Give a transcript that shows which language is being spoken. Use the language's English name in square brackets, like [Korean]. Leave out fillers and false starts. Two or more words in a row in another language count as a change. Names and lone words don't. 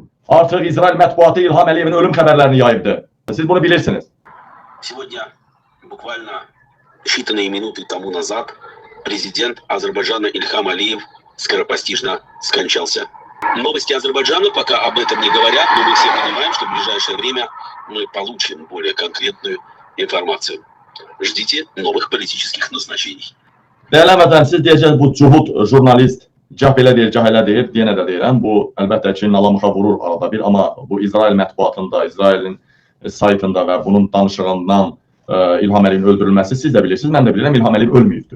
[Azerbaijani] Artık İsrail mətbuatı İlham Əliyevin ölüm xəbərlərini yayıbdı. Siz bunu bilirsiniz. [Russian] Сегодня, буквально считанные минуты тому назад, президент Азербайджана Ильхам Алиев скоропостижно скончался. Новости Азербайджана пока об этом не говорят, но мы все понимаем, что в ближайшее время мы получим более конкретную информацию. Ждите новых политических назначений. [Azerbaijani] Değerli vətən, siz deyəcəksiniz bu cuhud jurnalist cah belə deyir, cah elə deyir, yenə də deyirəm. Bu əlbəttə ki, nalamuxa vurur arada bir, amma bu İsrail mətbuatında, İsrailin saytında və bunun danışığından İlham Əliyevin öldürülməsi siz də bilirsiniz, mən də bilirəm, İlham Əliyev ölməyibdir.